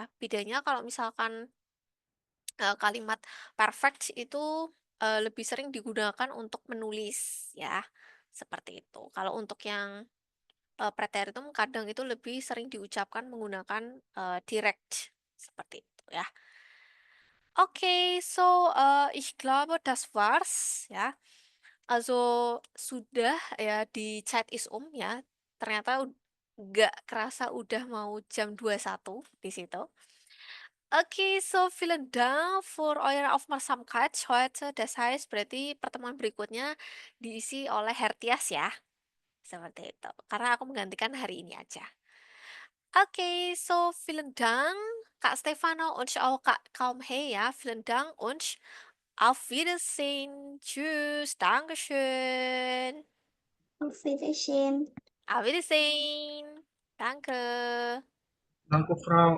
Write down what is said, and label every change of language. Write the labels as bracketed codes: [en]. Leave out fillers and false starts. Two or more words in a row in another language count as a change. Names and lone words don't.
[id] Bedanya kalau misalkan kalimat perfect itu lebih sering digunakan untuk menulis ya. Seperti itu. Kalau untuk yang preteritum kadang itu lebih sering diucapkan menggunakan direct seperti itu ya. Oke, [de] so ich glaube das war's ya. [id] Also sudah ya di chat is ya. Ternyata nggak kerasa udah mau jam 21 di situ. Oke, [de] so vielen Dank für eure Aufmerksamkeit heute. Das heißt [id] berarti pertemuan berikutnya diisi oleh Hertias ya. Seperti itu. Karena aku menggantikan hari ini aja. Oke, [de] so vielen Dank Kak Stefano und auch Kak Kaumhe ya. Vielen Dank und auf Wiedersehen. Tschüss. Dankeschön. Auf Wiedersehen. Auf Wiedersehen. Danke. Danke, Frau.